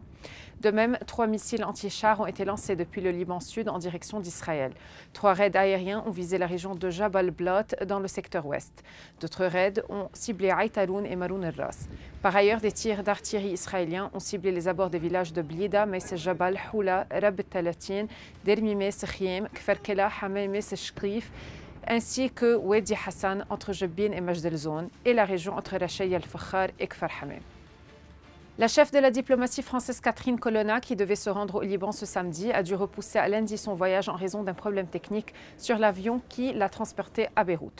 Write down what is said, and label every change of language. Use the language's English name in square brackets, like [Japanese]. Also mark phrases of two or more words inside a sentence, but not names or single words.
[French] De même, 3 missiles anti-chars ont été lancés depuis le Liban Sud en direction d'Israël. 3 raids aériens ont visé la région de Jabal Blot dans le secteur ouest. D'autres raids ont ciblé Aïtaroun et Maroun el-Ras. Par ailleurs, des tirs d'artillerie israéliens ont ciblé les abords des villages de Blida, Meis Jabal, Houla, Rab Talatin, Dermimé, Sechiem, Kferkela, Hamé, Sechkrif, ainsi que Wadi Hassan entre Jebbin et Majd el-Zoun et la région entre Rachaya el-Fakhar et Kfar Hamé. La chef de la diplomatie française Catherine Colonna, qui devait se rendre au Liban ce samedi, a dû repousser à lundi son voyage en raison d'un problème technique sur l'avion qui l'a transportée à Beyrouth.